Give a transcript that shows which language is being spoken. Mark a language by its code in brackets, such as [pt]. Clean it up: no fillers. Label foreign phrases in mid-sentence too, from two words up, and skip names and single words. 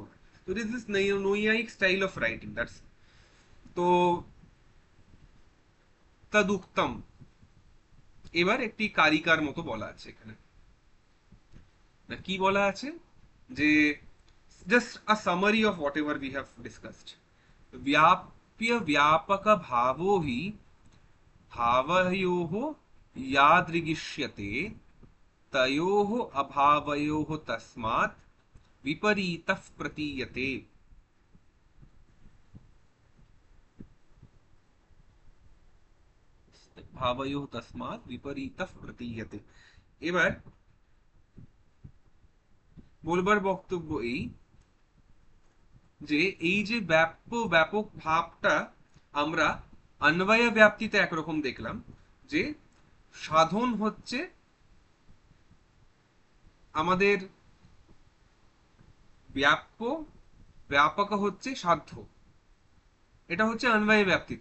[bn] তো [en] This is [bn] নৈয়ায়িক [en] style of writing, that's. [bn] তো তদুক্তম, এবার একটি কারিকার মতো বলা আছে এখানে। না, কি বলা আছে যে [en] just a summary of what ever we have discussed. [sa] व्याप्य व्यापक भावो हि भावयोः यादृगिष्यते तयोः अभावयोः तस्मात् विपरीतः प्रतीयते। ভাবয়োः তসমাৎ বিপরীতঃ প্রতীয়তে। [bn] এবার বলবার বক্তব্য এই যে এই যে ব্যাপক ভাবটা আমরা অন্বয় ব্যাপ্তিতে একরকম দেখলাম, যে সাধন হচ্ছে আমাদের ব্যাপ্য, ব্যাপক হচ্ছে সাধ্য, এটা হচ্ছে অন্বয় ব্যাপ্তিতে।